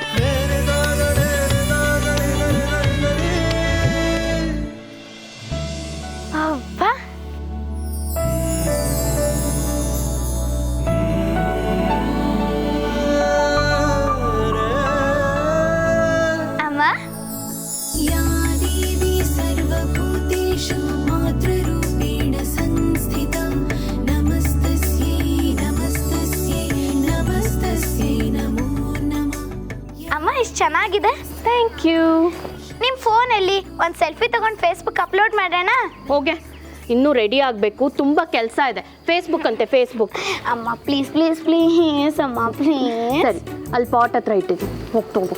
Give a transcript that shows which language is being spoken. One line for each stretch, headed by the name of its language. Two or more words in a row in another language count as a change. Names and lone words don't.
Kannada: ಅಬ್ಬಾ, ಅಮ್ಮ.
Sanskrit: या देवी सर्वभूतेषु मातृरूपेण संस्थिता नमस्तस्यै नमस्तस्यै नमस्तस्यै नमो नमः.
Kannada: ಅಮ್ಮ, ಇಷ್ಟು ಚೆನ್ನಾಗಿದೆ.
English: thank you.
Kannada: ನಿಮ್ಮ ಫೋನಲ್ಲಿ ಒಂದು ಸೆಲ್ಫಿ ತಗೊಂಡು ಫೇಸ್ಬುಕ್ ಅಪ್ಲೋಡ್ ಮಾಡೋಣ. ಹೋಗೆ, ಇನ್ನೂ ರೆಡಿ ಆಗಬೇಕು, ತುಂಬ ಕೆಲಸ ಇದೆ. ಫೇಸ್ಬುಕ್ ಅಂತೆ, ಫೇಸ್ಬುಕ್.
English: ಅಮ್ಮ please please please ಅಮ್ಮ ಪ್ಲೀಸ್.
Kannada: ಸರಿ, ಅಲ್ಲಿ ಪಾಟ್ ಹತ್ರ ಇಟ್ಟಿದ್ದೀನಿ, ಹೋಗ್ತೋಗು.